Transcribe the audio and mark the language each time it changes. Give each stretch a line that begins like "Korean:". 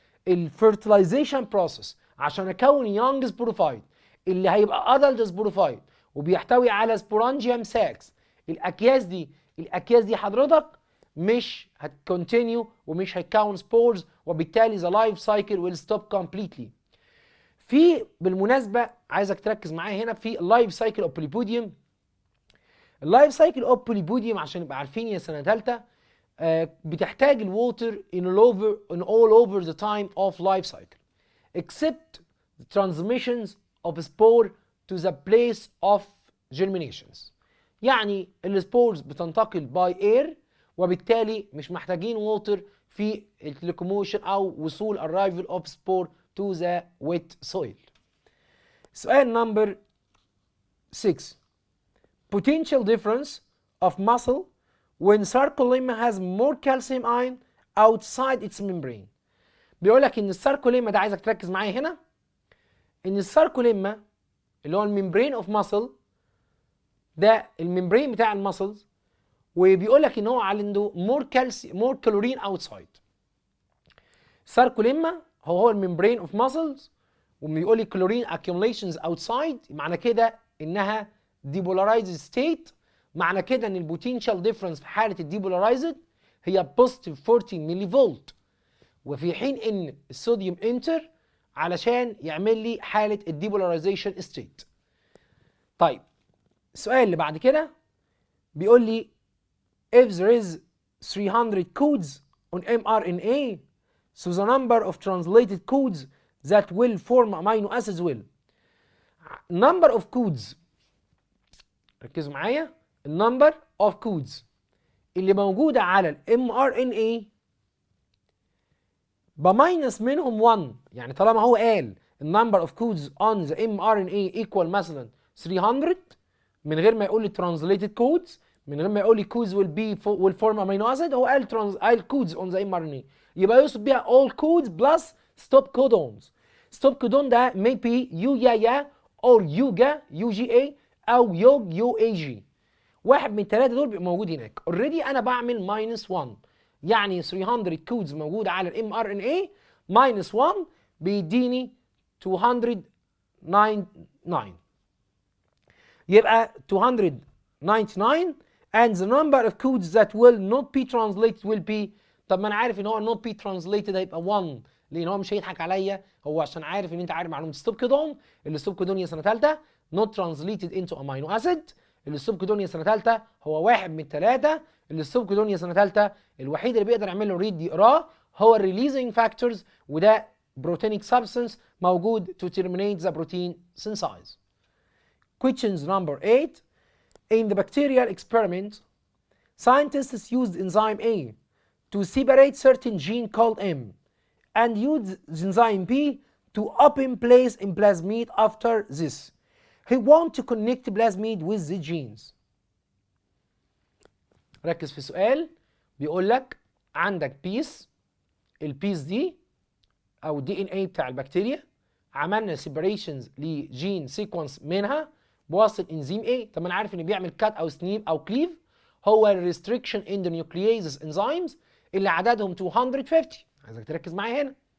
Arabic: الفيرتلايزيشن بروسيس عشان اكون يونج سبوروفايت اللي هيبقى ادلت سبوروفايت وبيحتوي على سبورانجيوم ساكس، الاكياس دي حضرتك مش هتكونتينيو ومش هتكون سبورز، وبالتالي
English: the life cycle will stop completely.
Arabic: في بالمناسبه عايزك تركز معايا هنا في اللايف سايكل اوف بوليبوديوم. اللايف سايكل اوف بوليبوديوم عشان نبقى عارفين يا سنه ثالثه بتحتاج الووتر
English: in all over the time of life cycle except the transmissions of spore to the place of germinations.
Arabic: يعني السبورز بتنتقل باي اير وبالتالي مش محتاجين ووتر في الكلوكوموشن او وصول
English: arrival of spore to the wet soil.
Arabic: سؤال نمبر 6
English: potential difference of muscle when sarcolemma has more calcium ion outside its membrane.
Arabic: بيقول لك ان الساركوليما ده، عايزك تركز معايا هنا، ان الساركوليما اللي هو الممبرين اوف ماسل ده الممبرين بتاع الماسلز، وبيقول لك ان هو عنده مور كالورين اوتسايد. ساركوليما هو الممبرين اوف ماسلز وبيقول لي كلورين
English: accumulations outside،
Arabic: معنى كده انها
English: depolarized state،
Arabic: معنى كده ان البوتنشال ديفرنس في حاله الديبولارايزد هي بوزيتيف 40 ملي فولت، وفي حين ان الصوديوم انتر علشان يعمل لي حاله الديبولاريزيشن ستيت. طيب السؤال اللي بعد كده بيقول لي
English: if there is 300 codes on mRNA so the number of translated codes that will form amino acids will. number of codes،
Arabic: ركزوا معايا، النمبر اوف كودز اللي موجوده على الام ار ان اي بماينس منهم 1. يعني طالما هو قال النمبر اوف كودز اون ذا ام ار ان اي ايكوال مثلا 300 من غير ما يقول لي ترانزليتد كودز، من غير ما يقول لي كودز
English: will form amino acid،
Arabic: هو قال كودز اون ذا ام ار ان اي، يبقى يقصد بيها
English: all codes plus stop codons.
Arabic: stop codon ده maybe يو يا or يوجا يو جي اي او يوج يو اي جي. واحد من الثلاثه دول بيبقى موجود هناك. اوريدي انا بعمل ماينس 1، يعني 300 كودز موجوده على الام ار ان اي ماينس 1 بيديني 299.
English: يبقى 299 and the number of codes that will not be translated will be.
Arabic: طب ما انا عارف ان هو
English: not be translated
Arabic: هيبقى 1 لان هو مش هيضحك عليا، هو عشان عارف ان انت عارف معلومه ستوب كودون. الستوب كودون سنه ثالثه
English: not translated into amino acid.
Arabic: الستوب كودون سنه ثالثه هو واحد من الثلاثه. الستوب كودون سنه ثالثه الوحيد اللي بيقدر يعمل له ريد يقراه هو الريليزنج فاكتورز، وده بروتينيك سبستانس موجود
English: to terminate the protein synthesis. Questions number 8. In the bacterial experiment, scientists used enzyme A to separate certain gene called M and used enzyme B to open place in plasmid after this. He want to connect plasmid with the genes.
Arabic: ركز في السؤال. بيقول لك عندك بيس، البيس دي او الدي ان اي بتاع البكتيريا، عملنا سيبريشنز لجين سيكونس منها بواسطه انزيم ايه. طب انا عارف ان بيعمل كات او سنيب او كليف، هو الريستريكشن اندونيوكلييزز انزيمز اللي عددهم 250. عايزك تركز معايا هنا.